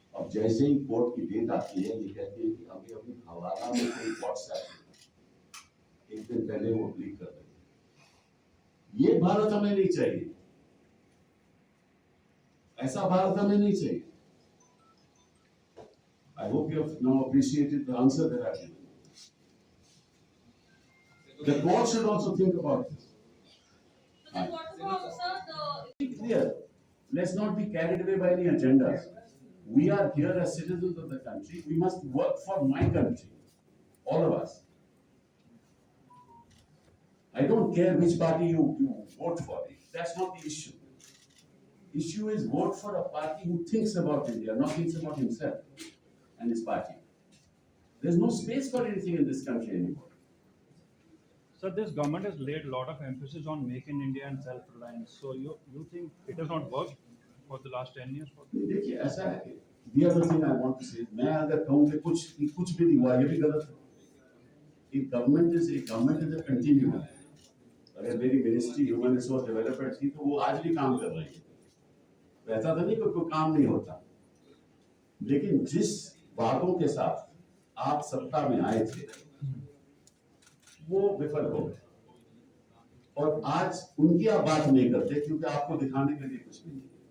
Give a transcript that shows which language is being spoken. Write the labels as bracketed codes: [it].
[hi] अब जैसे ही कोर्ट की डेट आती है, ये कहते हैं कि अभी अभी हवाला में कोई व्हाट्सएप एक दिन पहले वो क्लिक कर देते। ये भारत हमें नहीं चाहिए, ऐसा भारत हमें नहीं चाहिए। [en] I hope you have now appreciated the answer that I've given. The court should also think about this. So then what about, sir, the Be clear. Let's not be carried away by any agendas. We are here as citizens of the country. We must work for my country. All of us. I don't care which party you vote for. That's not the issue. Issue is vote for a party who thinks about India, not thinks about himself and his party. There's no space for anything in this country anymore. So this government has laid a lot of emphasis on Make in India and self-reliance. So you think it has not worked for the last 10 years? [hi] देखिए ऐसा है कि [en] the other thing I want to say, [hi] मैं अगर कहूँ कि कुछ भी नहीं हुआ, ये भी गलत है। [en] एक government is a continuum. [hi] अगर मेरी मिनिस्ट्री ह्यूमन रिसोर्स डेवलपमेंट थी तो वो आज भी काम कर रही है। तो ऐसा तो नहीं कि कोई काम नहीं होता, लेकिन जिस वादों के साथ आप सत्ता में आए थे वो विफल हो गए, और आज उनकी आप बात नहीं करते क्योंकि आपको दिखाने के लिए कुछ भी नहीं।